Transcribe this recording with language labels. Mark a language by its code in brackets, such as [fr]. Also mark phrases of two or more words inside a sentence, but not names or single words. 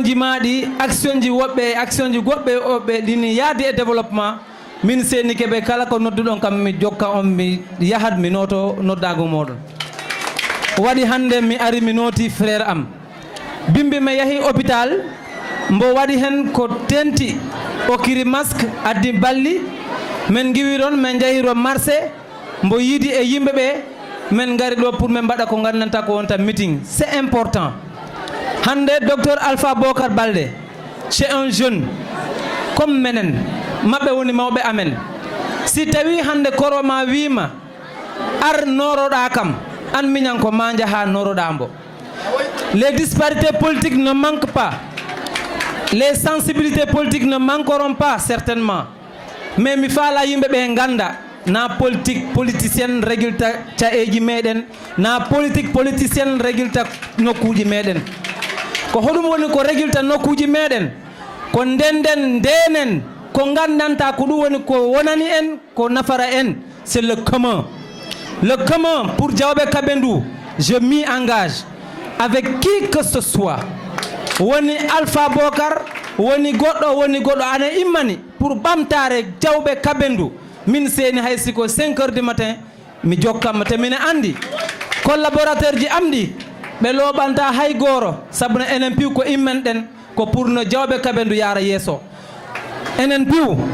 [ff] ji maɗi action ji woɓɓe action ji goɗɓe oɓɓe ɗini yaadi e développement min seni keɓe kala ko nodduɗon kam mi jokka on mi yahat mi noto noddago moɗon waɗi hande mi ari mi noti frère am bimbi mi yahi hôpital mbo waɗi hen ko tenti o kiri masque addi balli min giwiron min jahiro marché mbo yiidi e yimɓeɓe min gari ɗo pour min mbaɗa ko gandanta ko wonta meeting [fr] c'est important [ff] hande docteur Alpha Bocar Baldé [fr] c'est un jeune comme [ff] menen maɓɓe woni mawɓe amen si tawi hande koroma wima ar noroɗa kam an miñan ko ma jaha noroɗa mbo [fr] les disparités politiques ne manquent pas les sensibilités politiques ne manqueront pas certainement mais [ff] mi faala yimɓeɓe ganda na [fr] politique politicienne [ff] régulta caeji meɗen na [fr] politique politicienne [ff] régulta nokkuji meɗen ko hoɗum woni ko régulta nokkuji meɗen ko ndenden ndenen ko gandanta ko ɗum woni ko wonani en ko nafara en [fr] c'est le commun [ff] pour Diawɓe Kabendou [fr] je m'y engage avec qui que ce soit [ff] woni Alpha Bocar woni goɗɗo ana immani pour ɓamtare Diawɓe Kabendou min seni hay siko 5 [fr] heures du matin [ff] mi jokkam te mine andi collaborateur ji am ɗi ɓe looɓanta hay gooro sabu no enen piw ko immen ɗen ko pour no Diawɓe Kabendou yaara yeeso enen piw